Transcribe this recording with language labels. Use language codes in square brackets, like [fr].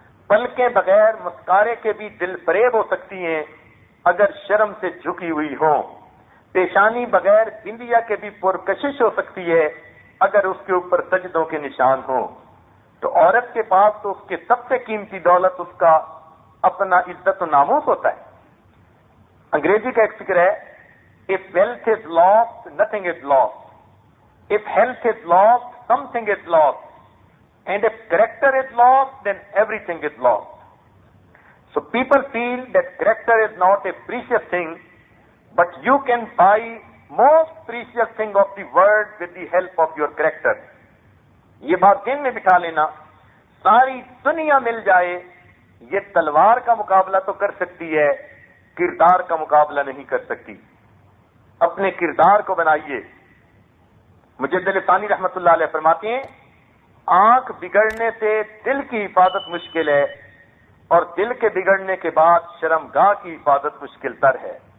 [ur] پلکیں بغیر مسکارے کے بھی دل فریب ہو سکتی ہیں اگر شرم سے جھکی ہوئی ہوں. پیشانی بغیر بندیا کے بھی پرکشش ہو سکتی ہے اگر اس کے اوپر سجدوں کے نشان ہوں. تو عورت کے پاس تو اس کے سب سے قیمتی دولت اس کا اپنا عزت و ناموس ہوتا ہے. انگریزی کا ایک فکر ہے, [en] if wealth is lost, nothing is lost. If health is lost, something is lost. And if character is lost, then everything is lost. So people feel that character is not a precious thing, but you can buy most precious thing of the world with the help of your character. [ur] یہ بات ذہن میں بٹھا لینا, ساری دنیا مل جائے یہ تلوار کا مقابلہ تو کر سکتی ہے, کردار کا مقابلہ نہیں کر سکتی. اپنے کردار کو بنائیے. مجدد ثانی رحمت اللہ علیہ فرماتے ہیں آنکھ بگڑنے سے دل کی حفاظت مشکل ہے, اور دل کے بگڑنے کے بعد شرمگاہ کی حفاظت مشکل تر ہے.